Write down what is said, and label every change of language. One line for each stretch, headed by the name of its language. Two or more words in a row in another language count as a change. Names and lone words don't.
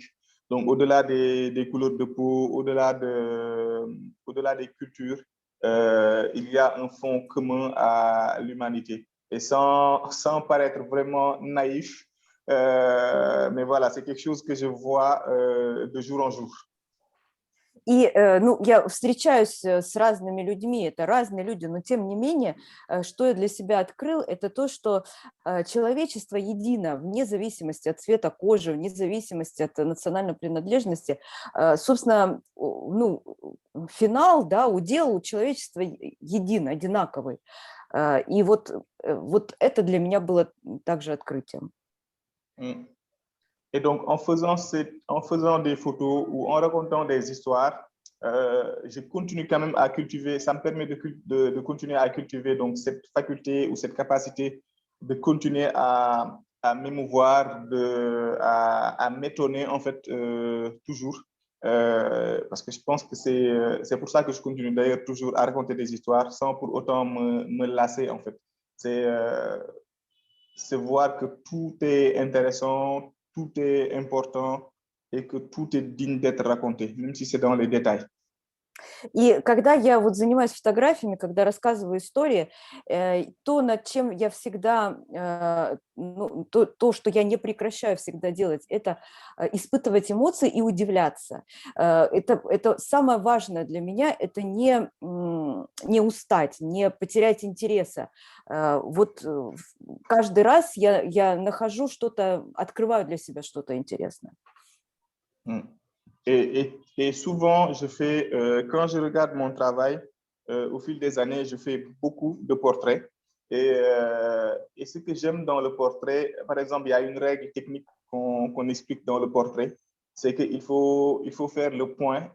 French: Donc, au-delà des couleurs de peau, au-delà des cultures, il y a un fond commun à l'humanité. Et sans paraître vraiment naïf, mais voilà, c'est quelque chose que je vois de jour en jour.
Russian: И я встречаюсь с разными людьми, это разные люди, но тем не менее, что я для себя открыл, это то, что человечество едино, вне зависимости от цвета кожи, вне зависимости от национальной принадлежности. Собственно, финал, удел у человечества един, одинаковый. И вот это для меня было также открытием.
French: Et donc, en faisant des photos ou en racontant des histoires, je continue quand même à cultiver, ça me permet de continuer à cultiver donc, cette faculté ou cette capacité de continuer à m'émouvoir, à m'étonner en fait toujours. Parce que je pense que c'est pour ça que je continue d'ailleurs toujours à raconter des histoires sans pour autant me lasser en fait. C'est voir que tout est intéressant, tout est important et que tout est digne d'être raconté, même si c'est dans les détails.
Russian: И когда я занимаюсь фотографиями, когда рассказываю истории, то, над чем я всегда, то, что я не прекращаю всегда делать, это испытывать эмоции и удивляться. Это самое важное для меня, это не устать, не потерять интереса. Вот каждый раз я нахожу что-то, открываю для себя что-то интересное.
French: Et souvent, quand je regarde mon travail, au fil des années, je fais beaucoup de portraits. Et ce que j'aime dans le portrait, par exemple, il y a une règle technique qu'on explique dans le portrait, c'est qu'il faut faire le point.